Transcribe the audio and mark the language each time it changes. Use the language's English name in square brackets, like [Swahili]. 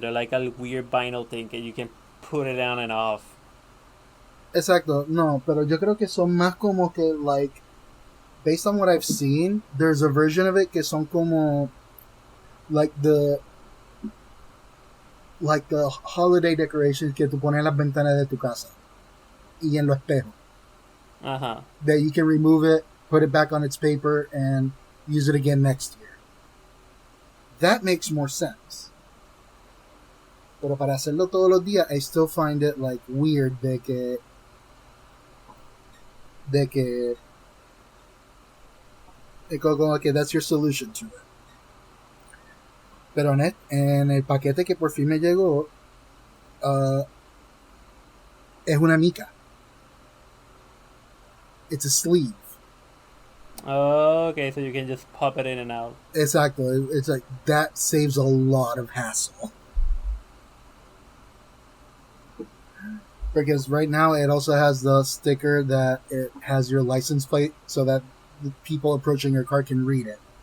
[English] They're like a weird vinyl thing that you can put it on and off. [Spanish] Exacto, no, pero yo creo que son más como que, [English] like, based on what I've seen, there's a version of it [Spanish] que son como, [English] like the holiday decorations [Spanish] que tú pones en las ventanas de tu casa y en los espejos. Uh-huh. [English] That you can remove it, put it back on its paper, and use it again next year. That makes more sense. [Spanish] Pero para hacerlo todos los días, [English] I still find it like weird [Spanish] de que como que [English] that's your solution to it. [Spanish] Pero en el paquete que por fin me llegó, es una mica. [English] It's a sleeve. Oh, okay, so you can just pop it in and out. Exactly. It's like, that saves a lot of hassle. Because right now it also has the sticker that it has your license plate so that the people approaching your car can read it.